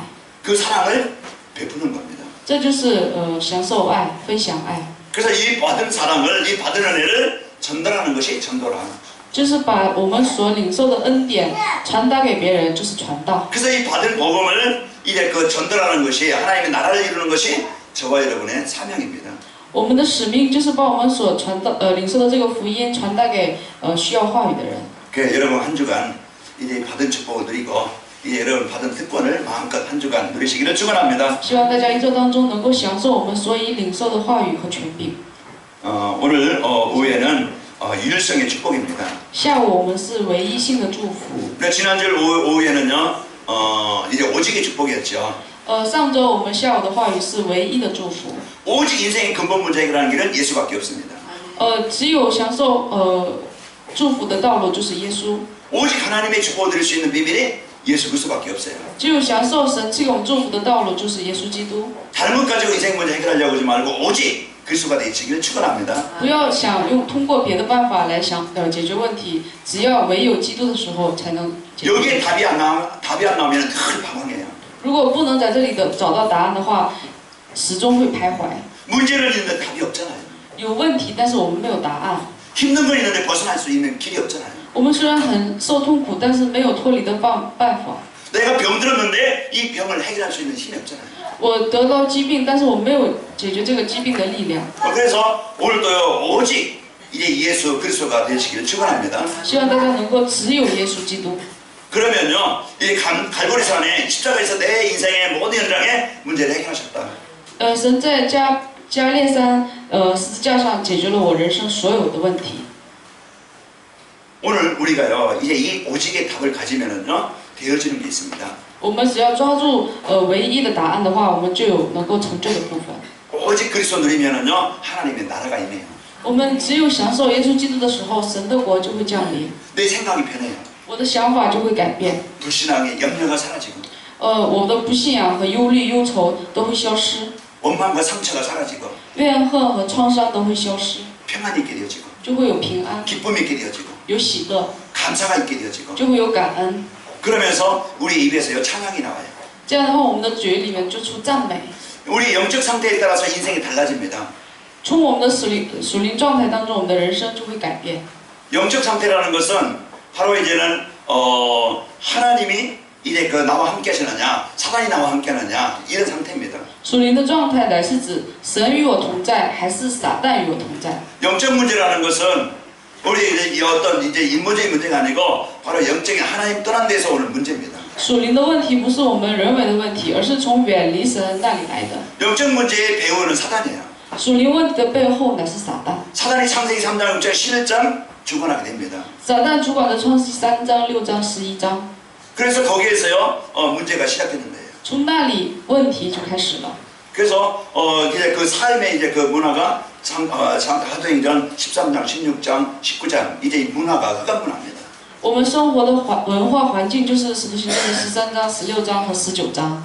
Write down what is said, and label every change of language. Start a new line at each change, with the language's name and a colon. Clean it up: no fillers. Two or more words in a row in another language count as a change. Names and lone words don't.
Korean: 그 사랑을 베푸는 겁니다.
Chinese: 这就是享受爱、分享爱。
Korean: 그래서 이 받은 사랑을, 이 받은 은혜를 전달하는 것이 전도라.
Chinese: 就是把我们所领受的恩典传达给别人，就是传道。
Korean: 그래서 이 받은 복음을 이제 그 전달하는 것이 하나님의 나라를 이루는 것이 저와 여러분의 사명입니다.
Chinese: 我们的使命就是把我们所领受的这个福音传达给需要话语的人。
Korean: 그래서 여러분 한 주간 이제 받은 축복을 누리고 이제 여러분 받은 특권을 마음껏 한 주간 누리시기를 축원합니다.
Chinese: 希望大家一周当中能够享受我们所以领受的话语和权柄。
Korean: 오늘 오후에는 유일성의 축복입니다.
Chinese: 下午我们是唯一性的祝福。
Korean: 그러니까 지난주 오후에는요 이제 오직의 축복이었죠.
Chinese: 上周我们下午的话语是唯一的祝福。
Korean: 오직 인생의 근본 문제 해결하는 길은 예수밖에 없습니다.
Chinese: 只有享受祝福的道路就是耶稣。
Korean: 오직 하나님의 축복을 드릴 수 있는 비밀이 예수 그리스도밖에 없어요.
Chinese: 只有享受神赐给我们祝福的道路，就是耶稣基督。
Korean: 다른 것 가지고 인생 문제 해결하려고 하지 말고 오직 그리스도가 되시기를 축원합니다.
Chinese: 不要想通过别的办法来解决问题，只要唯有基督的时候才能解决。
Korean: 여기에 답이 안 나오면 늘 방황해요.
Chinese: 如果不能在这里找到答案的话，始终会徘徊。
Korean: 문제는 있는데 답이 없잖아요.
Chinese: 有问题，但是我们没有答案。
Korean: 힘든 건 있는데 벗어날 수 있는 길이 없잖아요.
Chinese: 我们虽然很受痛苦，但是没有脱离的办法。
Korean: 내가 병들었는데 이 병을 해결할 수 있는 힘이 없잖아요.
Chinese: 我得到疾病，但是我没有解决这个疾病的力量。
Korean: 그래서 오늘도요 오직 이제 예수 그리스도가 되시기를 축원합니다.
Chinese: 希望大家能够只有耶稣基督。
Korean: 그러면요 이 갈보리산에 십자가에서 내 인생의 모든 현장의 문제를 해결하셨다.
Chinese: 神在加列山十字架上解决了我人生所有的问题。
Korean: 오늘 우리가요 이제 이 오직의 답을 가지면은요 되어지는 게 있습니다.
Chinese: 我们只要抓住唯一的答案的话，我们就有能够成就的部分。
Korean: 오직 그리스도 누리면은요 하나님의 나라가 임해요.
Chinese: 我们只有享受耶稣基督的时候，神的国就会降临，
Korean: 내 생각이 변해요.
Chinese: 我的想法就会改变。
Korean: 불신앙의 염려가 사라지고
Chinese: 我的不信仰和忧虑、忧愁都会消失，
Korean: 원망과 상처가 사라지고
Chinese: 怨恨和创伤都会消失，
Korean: 평안이 있게 되어지고
Chinese: 就会有平安，
Korean: 기쁨이 있게 되어지고
Chinese: 有喜乐，
Korean: 감사가 있게 되어지고
Chinese: 就会有感恩。
Korean: 그러면서 우리 입에서요 찬양이 나와요.
Chinese: 这样的话，我们的嘴里面就出赞美。
Korean: 우리 영적 상태에 따라서 인생이 달라집니다.
Chinese: 从我们的属灵状态当中，我们的人生就会改变。
Korean: 영적 상태라는 것은 바로 이제는 하나님이 이제 그 나와 함께 하시느냐 사단이 나와 함께 하느냐 이런 상태입니다.
Chinese: 属灵的状态乃是指神与我同在，还是撒旦与我同在？
Korean: 영적 문제라는 것은 우리 이제 어떤 이제 인본적인 문제가 아니고 바로 영적인 하나님 떠난 데서 오는 문제입니다.
Chinese: 属灵的问题不是我们人为的问题，而是从远离神那里来的。
Korean: 영적 문제의 배우는 사단이에요.
Chinese: 属灵问题的背后乃是撒旦。
Korean: 사단이 창세기 3장 6절 11장 주관하게 됩니다.
Chinese: 撒旦主管的创世3章、6章、11章，
Korean: 그래서 거기에서요 문제가 시작되는 거예요.
Chinese: 从那里问题就开始了。
Korean: 그래서 이제 그 삶의 이제 그 문화가 사도행전 13장, 16장, 19장 이제 이 문화가 흑암 문화입니다.
Chinese: 我们生活的文化环境就是使徒行传的13章、16章和19章。